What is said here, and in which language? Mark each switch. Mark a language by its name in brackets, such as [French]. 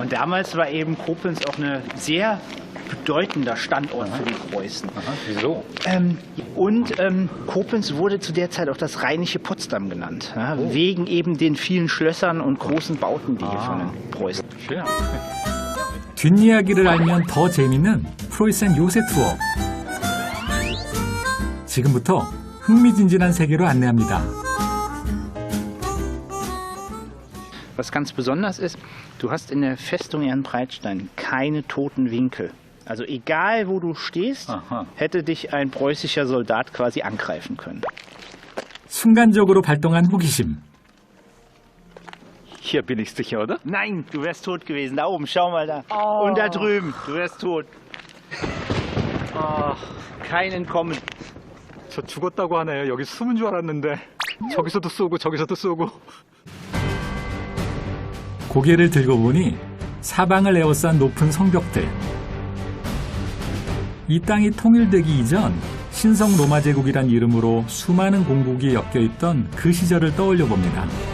[German] Und damals war eben Koblenz auch ein sehr bedeutender Standort für die Preußen. Aha, wieso? Koblenz wurde zu der Zeit auch das rheinische Potsdam genannt, ja, wegen eben den vielen Schlössern und großen Bauten, die hier von den Preußen. Schön. [Korean] 뒷이야기를 알면 더 재밌는 프로이센 요새 투어. 지금부터 흥미진진한 세계로 안내합니다. [German] Was ganz besonders ist, du hast in der Festung Ehrenbreitstein keine toten Winkel. Also egal wo du stehst, Aha. hätte dich ein preußischer Soldat quasi angreifen können. [Korean] 순간적으로 발동한 호기심. [German] Hier bin ich sicher, oder? Nein, du wärst tot gewesen. Da oben, schau mal da. Und da drüben, du wärst tot. Kein Entkommen. [Korean] 저 죽었다고 하네요. 여기 숨은 줄 알았는데 저기서도 쏘고 저기서도 쏘고. 고개를 들고 보니 사방을 에워싼 높은 성벽들. 이 땅이 통일되기 이전 신성 로마 제국이란 이름으로 수많은 공국이 엮여있던 그 시절을 떠올려 봅니다.